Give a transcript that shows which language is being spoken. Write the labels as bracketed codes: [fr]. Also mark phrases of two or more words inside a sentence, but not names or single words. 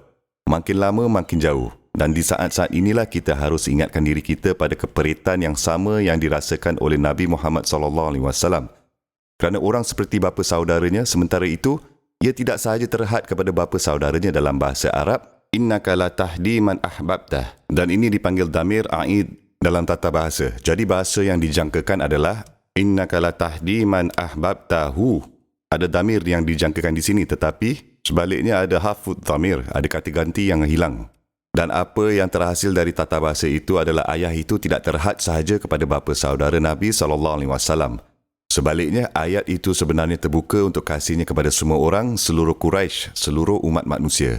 [ms] Makin lama makin jauh. Dan di saat-saat inilah kita harus ingatkan diri kita pada keperitan yang sama yang dirasakan oleh Nabi Muhammad SAW. Kerana orang seperti bapa saudaranya, sementara itu, ia tidak sahaja terhad kepada bapa saudaranya dalam bahasa Arab, [ar] إنك لا تهدي من أحببت. [ms] Dan ini dipanggil [ar] ضمير عائد [ms] dalam tata bahasa. Jadi bahasa yang dijangkakan adalah [ar] إنك لا تهدي من أحببته. [ms] Ada damir yang dijangkakan di sini, tetapi sebaliknya ada [ar] حذف ضمير, [ms] ada kata ganti yang hilang. Dan apa yang terhasil dari tata bahasa itu adalah ayah itu tidak terhad sahaja kepada bapa saudara Nabi SAW. Sebaliknya, ayat itu sebenarnya terbuka untuk kasihnya kepada semua orang, seluruh Quraisy, seluruh umat manusia.